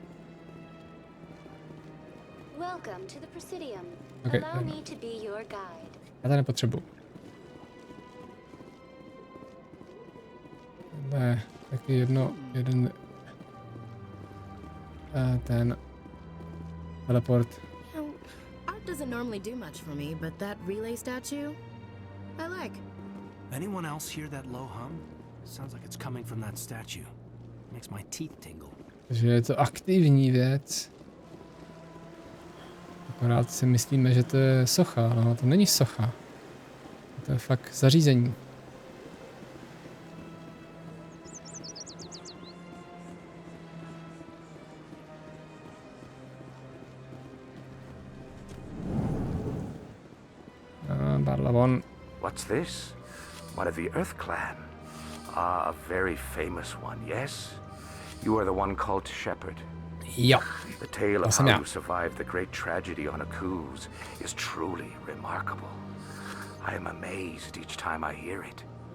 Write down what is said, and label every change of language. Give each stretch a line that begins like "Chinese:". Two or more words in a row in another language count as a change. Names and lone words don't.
Czech: Okay, já to nepotřebuji. Ne, taky jeden ten teleport.
English: Art doesn't normally do much for me, but that relay statue, I like. Anyone else hear that low hum? Sounds like it's coming from that statue. Makes my teeth tingle.
Czech: Takže je to aktivní věc. Akorát si myslíme, že to je socha, ale to není socha. To je fakt zařízení. Barlavon.
English: What's this? One of the Earth Clan. Ah, a very famous one, yes? You are the one called Shepherd. Yeah. The tale of how you survived the great tragedy on Akuz is truly remarkable. I am amazed each time I hear it.